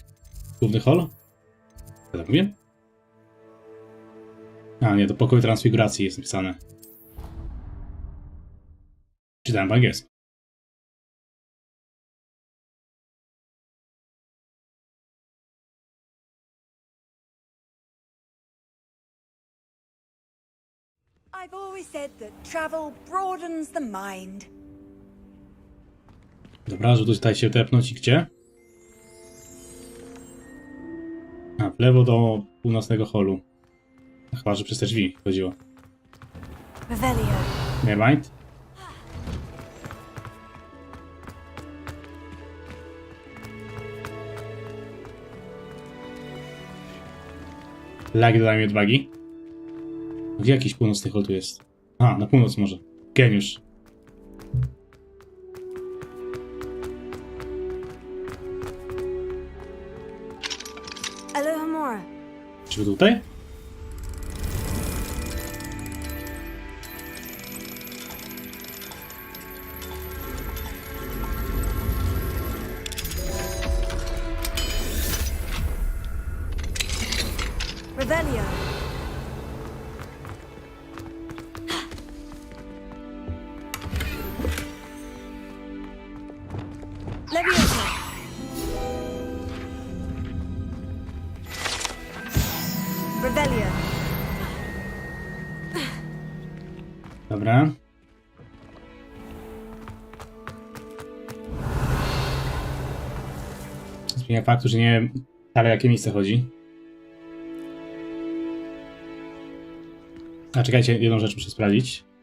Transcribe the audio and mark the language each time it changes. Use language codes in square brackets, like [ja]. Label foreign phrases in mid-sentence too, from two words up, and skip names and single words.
[pl] Główny hol? Co tak mówię? A nie, to pokój transfiguracji jest napisane. Czytałem po angielsku. [en] I've always said that travel broadens the mind. [pl] Dobra, żeby tutaj się tepnąć i gdzie? A, w lewo do północnego holu. Chyba, że przez te drzwi chodziło. Revelio. Nevermind. Lagi dodają mi odwagi. Gdzie jakiś północny hol tu jest? A, na północ może. Geniusz. Alohomora. Czy tutaj? Revelio. Leviosa. Revelio. Dobra. Zmienia faktu, że nie wiem ale jakie miejsce chodzi. A czekajcie, jedną rzecz muszę sprawdzić.